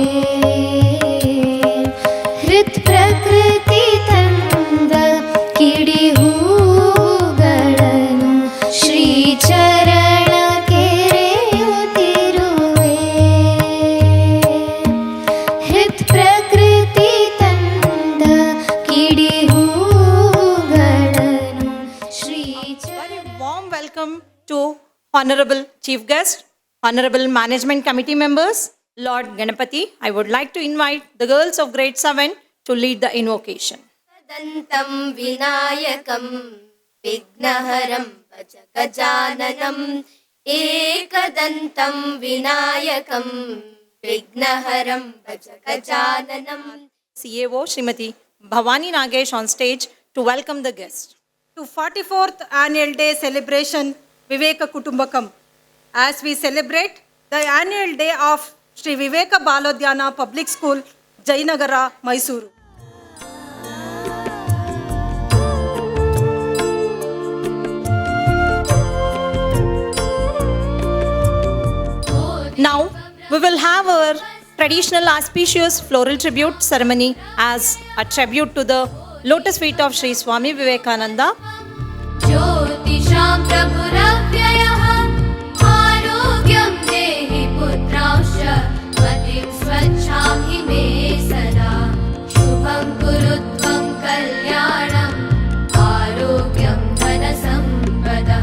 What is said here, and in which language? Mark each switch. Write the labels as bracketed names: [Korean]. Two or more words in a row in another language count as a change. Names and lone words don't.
[Kannada] ಹೃತ್ ಪ್ರಕೃತಿ ತಂದ ಕಿಡಿ ಹೂಗಳನ್ನು ಶ್ರೀ ಚರಣ ಕೆರೆಯುತ್ತಿರುವೆ. ಹೃತ್ ಪ್ರಕೃತಿ ತಂದ ಕಿಡಿ ಹೂಗಳನ್ನು ಶ್ರೀ [English] Very warm welcome to Honorable Chief Guest, Honorable Management Committee members, Lord Ganapati. I would like to invite the girls of grade 7 to lead the invocation. [Sanskrit] ದಂತಂ ವಿನಾಯಕಂ ವಿಘ್ನಹರಂ ಭಜ ಗಜಾನನಂ, ಏಕದಂತಂ ವಿನಾಯಕಂ ವಿಘ್ನಹರಂ ಭಜ ಗಜಾನನಂ. [English] CAO Srimati Bhavani Nagesh on stage to welcome the guest. To 44th annual day celebration Viveka Kutumbakam, as we celebrate the annual day of Sri Viveka Balodhyana Public School, Jayanagara, Mysuru. Now we will have our traditional auspicious floral tribute ceremony as a tribute to the lotus feet of Sri Swami Vivekananda. [Sanskrit] ज्योतिषां प्रभुरव्ययः आरोग्यं देहि पुत्रांश्च, मतिं स्वच्छां हि मे सदा. शुभं कुरु त्वं कल्याणम् आरोग्यं धनसम्पदः.